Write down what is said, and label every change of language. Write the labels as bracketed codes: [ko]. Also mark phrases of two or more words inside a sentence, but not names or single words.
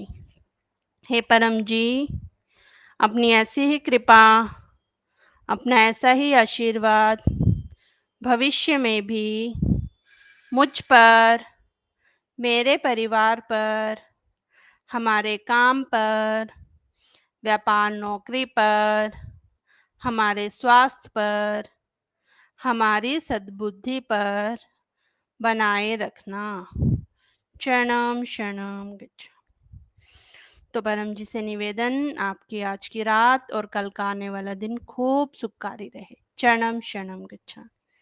[hi] हे परम जी, अपनी ऐसी ही कृपा, अपना ऐसा ही आशीर्वाद भविष्य में भी मुझ पर, मेरे परिवार पर, हमारे काम पर, व्यापार नौकरी पर, हमारे स्वास्थ्य पर, हमारी सद्बुद्धि पर बनाए रखना। [sa] चरणम शरणम गच्छामि। [hi] तो परम जी से निवेदन, आपकी आज की रात और कल का आने वाला दिन खूब सुखकारी रहे। [sa] चरणम शरणम गच्छामि।